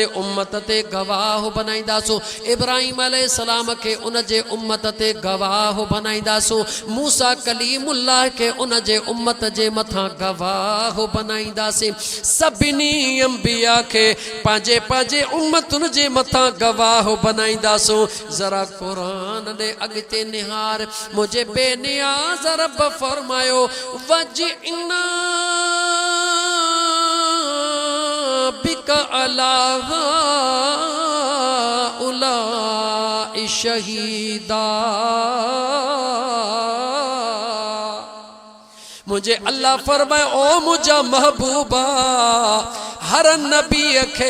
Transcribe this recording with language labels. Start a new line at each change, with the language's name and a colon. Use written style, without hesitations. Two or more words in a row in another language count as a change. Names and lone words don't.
Sindhi: उम्मत ते गवाह बनाईंदासूं इब्राहिम अलैहिस्सलाम खे उनजे उम्मत ते गवाह बनाईंदासूं मूसा कलीमुल्लाह खे उनजे उम्मत जे मथां गवाह बनाईंदासीं सभिनी अंबिया खे पंहिंजे पंहिंजे उम्मतुनि जे मथां गवाह बनाईंदासूं जरा कुरान दे अगते निहार मुझे बेनियाज रब फरमायो वजिना
Arabic: بك على هؤلاء شهيدا
Sindhi: मुझे अल्लाह फरमाए ओ मुझा महबूबा हर नबी खे